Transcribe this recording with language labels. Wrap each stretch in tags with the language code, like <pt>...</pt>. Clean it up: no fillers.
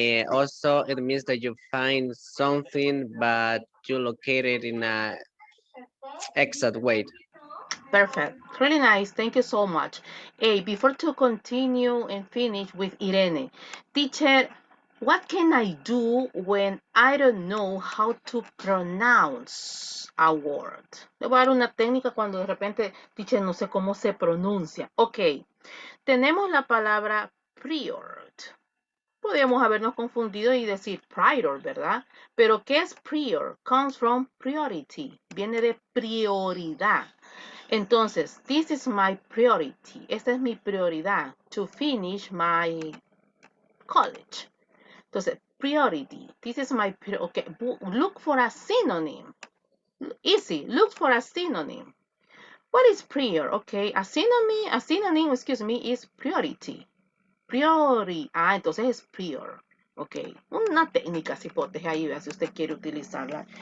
<en>Also, it means that you find something, but you locate it in a exact way. Perfect. Really nice. Thank you so much. Hey, before to continue and finish with Irene, teacher, what can I do when I don't know how to pronounce a word?</en> <es>Le voy a dar una técnica cuando de repente, teacher, no sé cómo se pronuncia. Ok, tenemos la palabra prior. Podríamos habernos confundido y decir prior, ¿verdad? Pero ¿qué es prior?</es> <en>Comes from priority.</en> <es>Viene de prioridad.</es> <en>Entonces, this is my priority.</en> <es>Esta es mi prioridad.</es> <en>To finish my college. Entonces, priority. This is my priority. Okay. Look for a synonym. Easy. Look for a synonym. What is prior? Okay. A synonym, excuse me, is priority.</en> <es>Priori. Entonces es prior. Ok. Una técnica si protege ahí, vea si usted quiere utilizarla.</es>